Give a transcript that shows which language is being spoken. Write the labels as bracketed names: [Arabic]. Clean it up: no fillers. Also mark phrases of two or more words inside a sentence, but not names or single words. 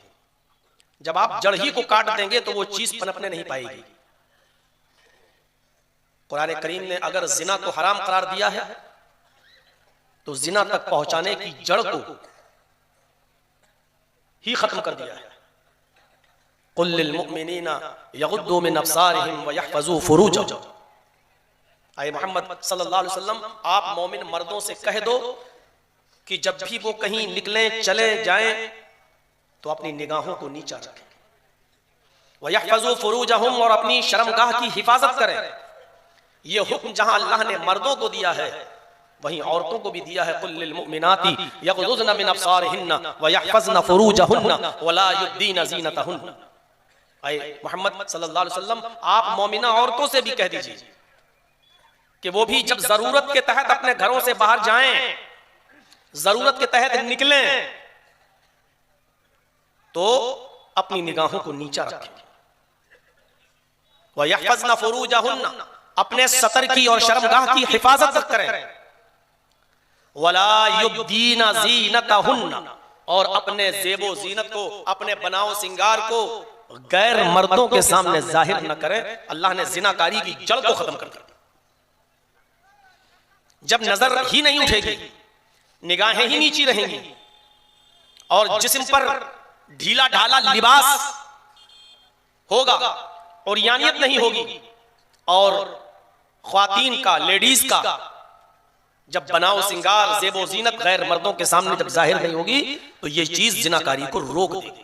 [Urdu] جب آپ جڑ ہی کو کاٹ دیں گے تو وہ چیز پنپنے نہیں پائے گی. قرآن کریم نے اگر زنا کو حرام قرار دیا ہے تو زنا تک پہنچانے کی جڑ کو ہی ختم کر دیا ہے. [Arabic] قل للمؤمنين يغضوا من أبصارهم ويحفظوا فروجهم. [Urdu] اے محمد [Arabic] صلى الله عليه وسلم, [Urdu] آپ مومن مردوں سے کہہ دو کہ جب بھی وہ کہیں نکلیں، چلے جائیں، تو اپنی نگاہوں کو نیچا رکھیں. [Arabic] ويحفظوا فروجهم, [Urdu] اور اپنی شرمگاہ کی حفاظت کریں. یہ حکم جہاں اللہ نے مردوں کو دیا ہے، وہیں عورتوں کو بھی دیا ہے. [Arabic] قل للمؤمنات يغضضن من أبصارهن ويحفظن فروجهن ولا يبدين زينتهن. [Urdu] اے محمد [Arabic] صلى الله عليه وسلم, [Urdu] آپ مومنہ عورتوں سے بھی کہہ دیجیے کہ وہ بھی جب ضرورت کے تحت اپنے گھروں سے باہر جائیں، ضرورت کے تحت نکلیں، تو اپنی نگاہوں کو نیچا رکھیں. [Arabic] ويحفظن فروجهن, [Urdu] اپنے ستر کی اور شرمگاہ کی حفاظت کریں. [Arabic] ولا يبدين زينتهن, [Urdu] اور اپنے زیب و زینت کو، اپنے بناؤ سنگار کو غیر مردوں کے سامنے ظاہر نہ کریں. اللہ نے زناکاری کی جڑ کو ختم کر دیا۔ جب نظر ہی نہیں اٹھے گی، نگاہیں ہی نیچی رہیں گی، اور جسم پر ڈھیلا ڈھالا لباس ہوگا، اور یانیت نہیں ہوگی، اور خواتین کا، لیڈیز کا جب بناؤ سنگار، زیب و زینت غیر مردوں کے سامنے جب ظاہر نہیں ہوگی، تو یہ چیز زناکاری کو روک دے گی.